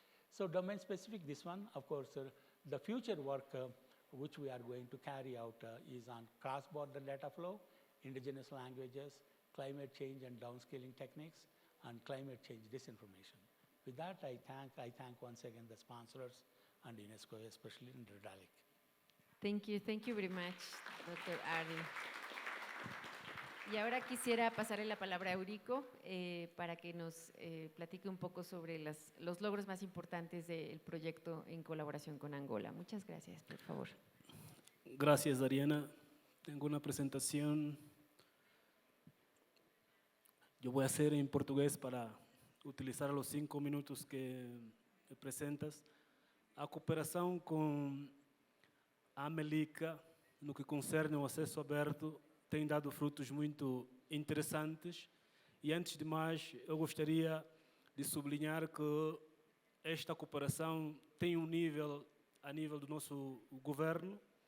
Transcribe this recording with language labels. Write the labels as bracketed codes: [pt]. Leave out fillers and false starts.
[en] So domain specific, this one, of course, the future work which we are going to carry out is on cross-border data flow, indigenous languages, climate change and downscaling techniques, and climate change disinformation. With that, I thank once again the sponsors and UNESCO, especially in Redalic. Thank you very much, Dr. Areti. [es] Y ahora quisiera pasarle la palabra a Eurico para que nos platique un poco sobre los logros más importantes del proyecto en colaboración con Angola. Muchas gracias, por favor. Gracias, Ariana. Tengo una presentación. Yo voy a hacer en portugués para utilizar los 5 minutos que me presentas. [pt] A cooperação com a AmeliCA, no que concerne ao acesso aberto, tem dado frutos muito interessantes. E antes de mais, eu gostaria de sublinhar que esta cooperação tem um nível, a nível do nosso governo.